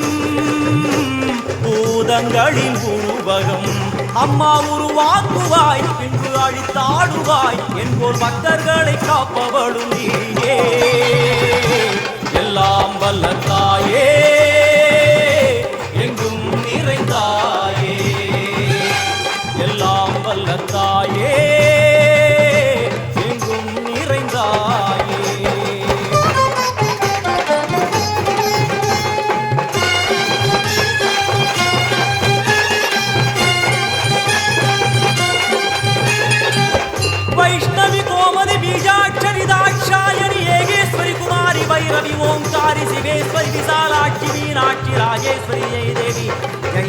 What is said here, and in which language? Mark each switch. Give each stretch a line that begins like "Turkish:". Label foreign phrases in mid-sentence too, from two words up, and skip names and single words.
Tamil: பூதங்களின் உருவகம் அம்மா உருவாக்குவாய் பின்பு அழித்தாடுவாய் என்போர் பக்தர்களை காப்பவளும் நீயே எல்லாம் வல்ல தாயே எங்கும் நிறைந்தாயே எல்லாம் வல்ல தாயே எங்கும் நிறைந்தாயே
Sanskrit: वैष्णवी कोमलि बीजाक्षरि दाक्षायणि येगेश्वरि कुमारि भैरवि ओंकारि शिवेश्वरि विशालाक्षि मीनाक्षि राजेश्वरि जय देवी जय